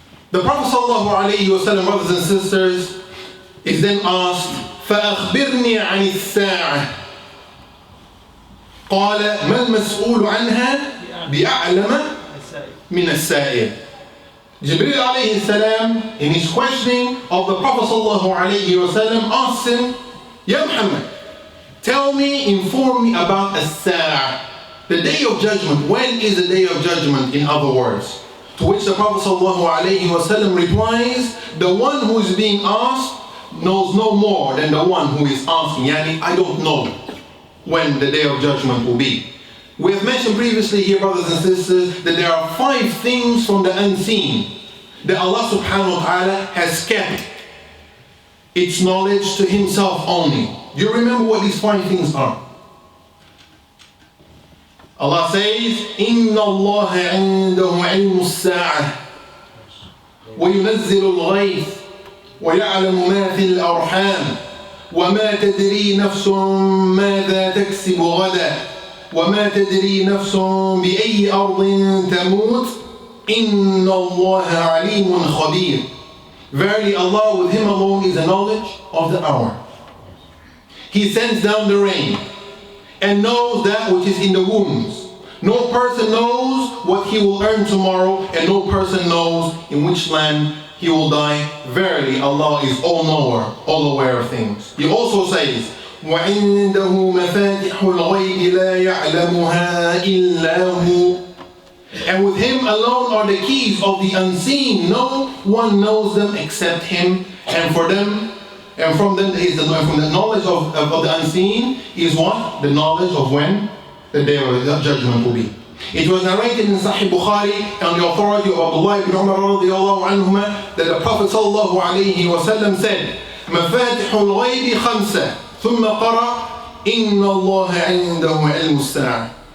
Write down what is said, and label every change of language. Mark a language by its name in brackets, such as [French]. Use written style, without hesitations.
[English] The Prophet ﷺ, brothers and sisters, is then asked, [Arabic] فَأَخْبِرْنِي عَنِ السَّاعَةِ قال ما المسؤول عنها بأعلم من السائل. [English] Jibreel alayhi salam, in his questioning of the Prophet ﷺ, asked him, Ya Muhammad, tell me, inform me about as-sa'ah, the day of judgment. When is the day of judgment, in other words? To which the Prophet ﷺ replies, the one who is being asked knows no more than the one who is asking. Yani, I don't know when the day of judgment will be. We have mentioned previously here, brothers and sisters, that there are 5 things from the unseen that Allah subhanahu wa ta'ala has kept its knowledge to Himself only. Do you remember what these 5 things are? Allah says, [Arabic] إِنَّ اللَّهَ عِنْدَهُ عِلْمُ السَّاعَةِ وَيُنَزِّلُ الْغَيْثِ وَيَعْلَمُ مَا فِي الْأَرْحَامِ وما تدري نفس ماذا تكسب غدا وما تدري نفس بأي أرض تموت إن الله عليم خبير. [English] Verily Allah, with Him alone is the knowledge of the hour. He sends down the rain and knows that which is in the wombs. No person knows what he will earn tomorrow, and no person knows in which land he will die. Verily, Allah is all-knower, all-aware of things. He also says, [Arabic] وَعِنْدَهُ مَفَاتِحُ الْغَيْبِ لَا يَعْلَمُهَا إِلَّا هُ. [English] And with Him alone are the keys of the unseen. No one knows them except Him. And from them is from the knowledge of the unseen is what? The knowledge of when the day of judgment will be. It was narrated in Sahih Bukhari on the authority of Abdullah ibn Umar radiyallahu anhuma that the Prophet sallallahu alayhi wa sallam said, [Arabic] مَفَاتِحُ الْغَيْبِ خَمْسَةٌ ثُمَّ قَرَأَ إِنَّ اللَّهَ عِنْدَهُ عِلْمُ السَّاعَةِ.